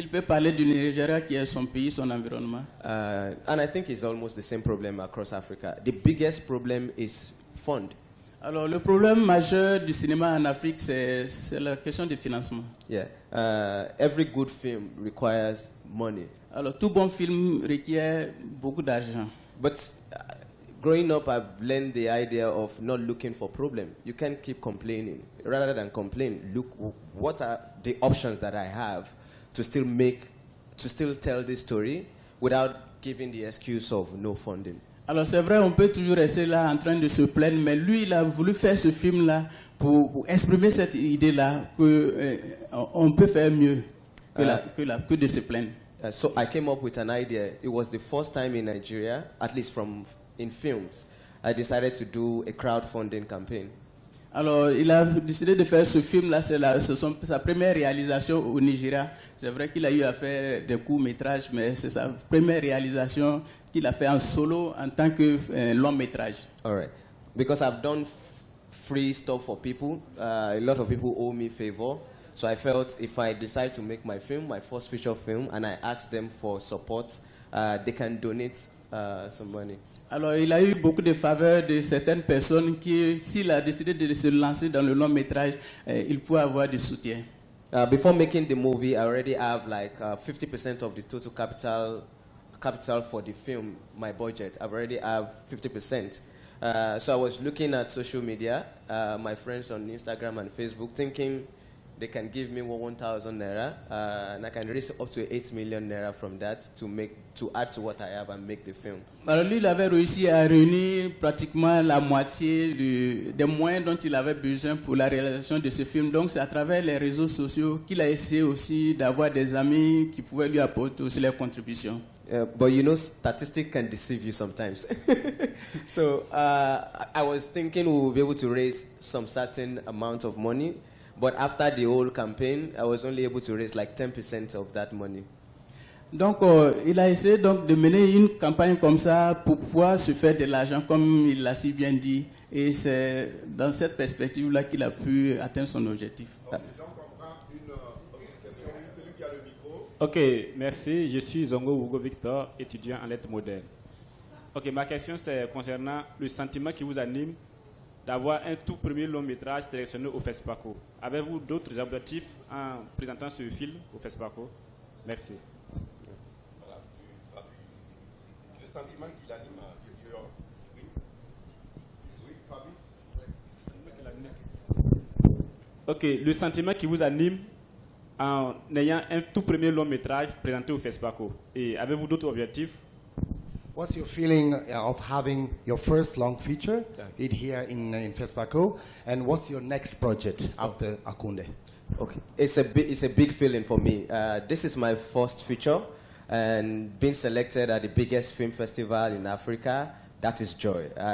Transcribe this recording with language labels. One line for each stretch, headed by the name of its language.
French: Il peut parler du Nigeria qui est son pays, son environnement.
English: And I think it's almost the same problem across Africa. The biggest problem is fund.
French: Alors le problème majeur du cinéma en Afrique c'est la question du financement.
English: Yeah, every good film requires money.
French: Alors tout bon film requiert beaucoup d'argent.
English: But growing up, I've learned the idea of not looking for problem. You can't keep complaining. Rather than complain, look what are the options that I have to still tell this story without giving the excuse of no funding.
French: Alors c'est vrai, on peut toujours rester là en train de se plaindre, mais lui il a voulu faire ce film-là pour exprimer cette idée-là qu'on peut faire mieux que de se plaindre.
English: So I came up with an idea. It was the first time in Nigeria, at least in films, I decided to do a crowdfunding campaign.
French: Alors, il a décidé de faire ce film-là, c'est sa première réalisation au Nigeria. C'est vrai qu'il a eu à faire des courts-métrages, mais c'est sa première réalisation qu'il a fait en solo en tant que long-métrage.
English: All right. Because I've done free stuff for people, a lot of people owe me favor. So I felt if I decide to make my film, my first feature film, and I ask them for support, they can donate some money.
French: Alors, il a eu beaucoup de faveurs de certaines personnes qui, s'il a décidé de se lancer dans le long métrage, il peut avoir du soutien.
English: Before making the movie, I already have like 50% of the total capital for the film, my budget. I already have 50%. So I was looking at social media, my friends on Instagram and Facebook, thinking they can give me 1,000 naira, and I can raise up to 8 million naira from that to add to what I have and make the film.
French: Alors lui, il avait réussi à réunir pratiquement la moitié des moyens dont il avait besoin pour la réalisation de ce film. Donc c'est à travers les réseaux sociaux qu'il a essayé aussi d'avoir des amis qui pouvaient lui apporter aussi leurs contributions.
English: But you know, statistics can deceive you sometimes. So I was thinking we would be able to raise some certain amount of money, but after the whole campaign, I was only able to raise like 10% of that money.
French: Donc, il a essayé donc de mener une campagne comme ça pour pouvoir se faire de l'argent, comme il l'a si bien dit. Et c'est dans cette perspective-là qu'il a pu atteindre son objectif. Okay, donc on prend une question. Celui qui a le micro. Ok, merci. Je suis Zongo Hugo Victor, étudiant en lettres modernes. Ok, ma question c'est concernant le sentiment qui vous anime d'avoir un tout premier long métrage sélectionné au FESPACO. Avez-vous d'autres objectifs en présentant ce film au FESPACO? Merci. Le sentiment qui l'anime, oui, Fabrice. Ok, le sentiment qui vous anime en ayant un tout premier long métrage présenté au FESPACO. Et avez-vous d'autres objectifs?
English: What's your feeling of having your first long feature here in FESPACO, and what's your next project after Akounde? Okay, it's a big feeling for me. This is my first feature, and being selected at the biggest film festival in Africa, that is joy.